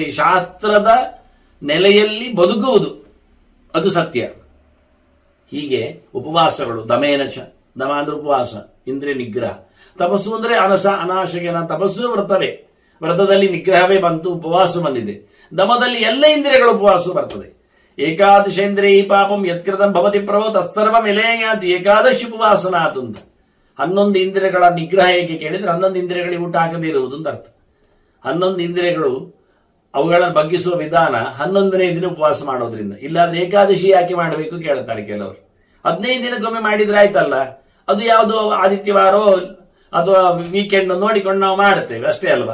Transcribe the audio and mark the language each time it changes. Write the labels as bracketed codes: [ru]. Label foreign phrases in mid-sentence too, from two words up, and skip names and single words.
[kn] ಶಾಸ್ತ್ರದ ನೆಲೆಯಲ್ಲಿ ಬದುಕುವುದು ಅದು ಸತ್ಯ. ಹೀಗೆ ಉಪವಾಸಗಳು, ದಮೇನಚ, ದಮ ಅಂದ್ರೆ ಉಪವಾಸ, ಇಂದ್ರಿಯ ನಿಗ್ರಹ. ತಪಸ್ಸು ಅಂದ್ರೆ ಅನಾಶಕನ ತಪಸ್ಸು ವ್ರತವೇ, ವ್ರತದಲ್ಲಿ ನಿಗ್ರಹವೇ ಬಂತು, ಉಪವಾಸ ಬಂದಿದೆ. ದಮದಲ್ಲಿ ಎಲ್ಲ ಇಂದ್ರಿಯಗಳ ಉಪವಾಸ ಬರ್ತದೆ. [sa] ಏಕಾದಶೇಂದ್ರಿಯ ಪಾಪಂ ಯತ್ಕೃತಂ ಭವತಿ ಪ್ರಭೋ ತತ್ಸರ್ವಂ ಎಲೆಯಾತಿ ಏಕಾದಶಿ ಉಪವಾಸನಾತು ಅಂತ. [kn] 11 ಇಂದ್ರಿಯಗಳ ನಿಗ್ರಹ ಹೇಗೆ ಕೇಳಿದ್ರೆ 11 ಇಂದ್ರಿಯಗಳಿಗೆ ಊಟ ಹಾಕದೇ ಇರುವುದು ಅಂತ ಅರ್ಥ. 11 ಇಂದ್ರಿಯಗಳು ಅವುಗಳನ್ನು ಬಗ್ಗಿಸುವ ವಿಧಾನ 11ನೇ ದಿನ ಉಪವಾಸ ಮಾಡೋದ್ರಿಂದ. ಇಲ್ಲಾದ್ರೆ ಏಕಾದಶಿ ಯಾಕೆ ಮಾಡಬೇಕು ಕೇಳ್ತಾರೆ ಕೆಲವರು. 15 ದಿನಕ್ಕೊಮ್ಮೆ ಮಾಡಿದ್ರೆ ಆಯ್ತಲ್ಲ, ಅದು ಯಾವುದು ಆದಿತ್ಯವಾರೋ ಅಥವಾ ವೀಕೆಂಡ್ ನೋಡಿಕೊಂಡು ನಾವು ಮಾಡುತ್ತೇವೆ ಅಷ್ಟೇ ಅಲ್ವಾ?